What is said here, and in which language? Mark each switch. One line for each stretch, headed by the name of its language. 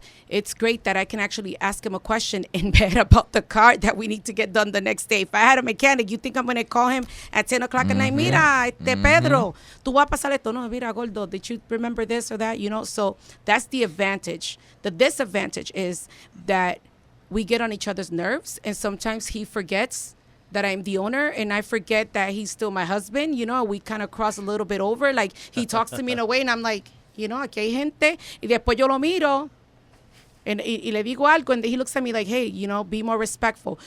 English: It's great that I can actually ask him a question in bed about the car that we need to get done the next day. If I had a mechanic, you think I'm going to call him at 10 o'clock at night?
Spanish: Mira, Pedro, tú vas a pasar esto. No, mira,
English: Gordo, did you remember this or that? So that's the advantage. The disadvantage is that we get on each other's nerves, and sometimes he forgets that I'm the owner, and I forget that he's still my husband. We kind of cross a little bit over. Like, he talks to me in a way, and I'm like,
Spanish: aquí hay gente, y después yo lo miro,
English: and
Spanish: le digo algo,
English: and he looks at me like, hey, be more respectful.